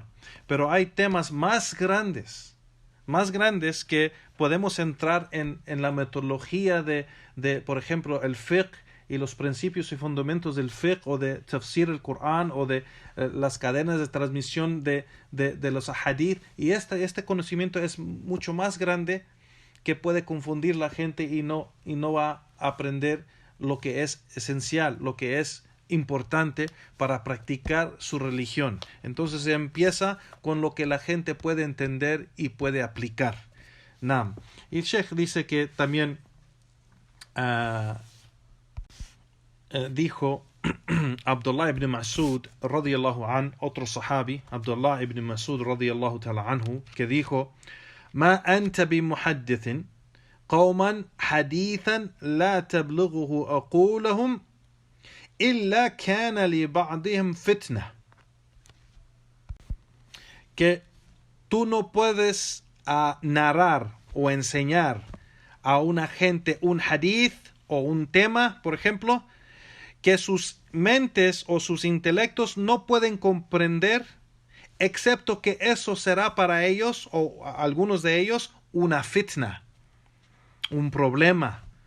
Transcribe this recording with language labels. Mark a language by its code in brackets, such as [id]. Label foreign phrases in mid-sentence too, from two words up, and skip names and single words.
[es] Pero hay temas más grandes que podemos entrar en la metodología de por ejemplo, el fiqh y los principios y fundamentos del fiqh, o de tafsir el Corán, o de las cadenas de transmisión de los hadith, y este conocimiento es mucho más grande, que puede confundir la gente y no va a aprender lo que es esencial, lo que es importante para practicar su religión. Entonces se empieza con lo que la gente puede entender y puede aplicar. Nam. Y el Sheikh dice que también dijo Abdullah ibn Mas'ud [ar] رضي الله عن, [es] otro sahabi, Abdullah ibn Mas'ud [ar] رضي الله تعالى عنه, [es] que dijo: [ar] ما أنت بمحدث قوما حديثا لا تبلغه عقولهم إلا كان لبعضهم فتنة. [es] Que tú no puedes narrar o enseñar a una gente un hadith o un tema, por ejemplo, que sus mentes o sus intelectos no pueden comprender, excepto que eso será para ellos o algunos de ellos una fitna, un problema,